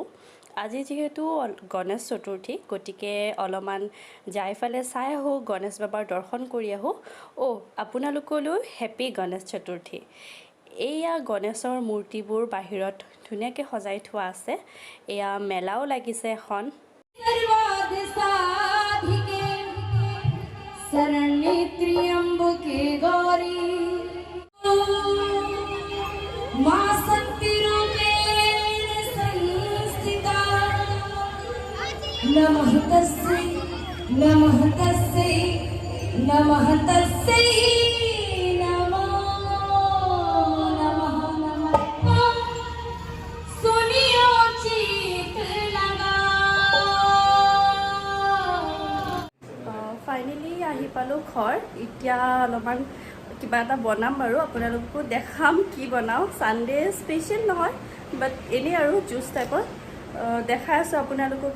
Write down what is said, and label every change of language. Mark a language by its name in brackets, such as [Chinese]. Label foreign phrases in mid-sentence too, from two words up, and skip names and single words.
[Assamese] আজি যিহেতু গণেশ চতুৰ্থী, গতিকে অলপমান যাই ফালে চাই আহোঁ, গণেশ বাবাৰ দৰ্শন কৰি আহোঁ। আপোনালোকলৈ হেপী গণেশ চতুৰ্থী। এয়া গণেশৰ মূৰ্তিবোৰ বাহিৰত ধুনীয়াকৈ সজাই থোৱা আছে। এয়া মেলাও লাগিছে এখন। [Sanskrit] शरण्ये त्र्यंबके गौरी मां शक्ति रूपेण संस्थिता नमः तस्यै नमः तस्यै नमः तस्यै नमो नमः नमः सुनियो चित लगा। [Assamese] ফাইনেলি আহি পালোঁ ঘৰ। এতিয়া অলপমান কিবা এটা বনাম বাৰু, আপোনালোককো দেখাম কি বনাওঁ। [English] Sunday special [Assamese] নহয়, বাট এনেই আৰু জুচ টাইপত দেখাই আছোঁ আপোনালোককো।